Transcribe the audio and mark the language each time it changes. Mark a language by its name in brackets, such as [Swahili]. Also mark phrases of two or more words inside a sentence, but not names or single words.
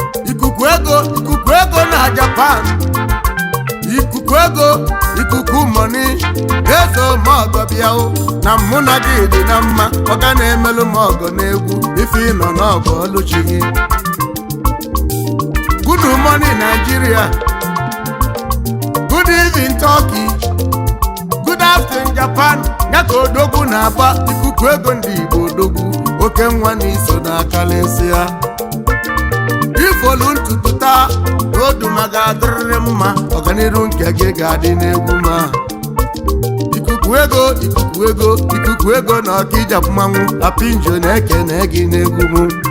[Igbo] Ikuku ego, ikuku ego na Japan. Ikuku ego, ikuku money. Ezo m ọgọ bịa o. Na mụ na gị dị na mma, ọ ga na-emelụ m ọgọ n'egwu. Ife ị nọ n'ọgọ ọlụchi gị. [English] Good morning Nigeria. Good evening Turkey. Good afternoon Japan. [Igbo] Ya ka odogwu na-agba ikuku ego ndị Igbo odogwu. Oke nwa na iso na akalịsị ya. Ifolu ntutu taa, Oduma ga-adịrịrị mma, ọganiru nke gị ga-adị n'egwu ma. Ikuku ego, ikuku ego, ikuku ego na Ọkịja mmanwụ, Apinjo na-ekene gị n'egwu mụ.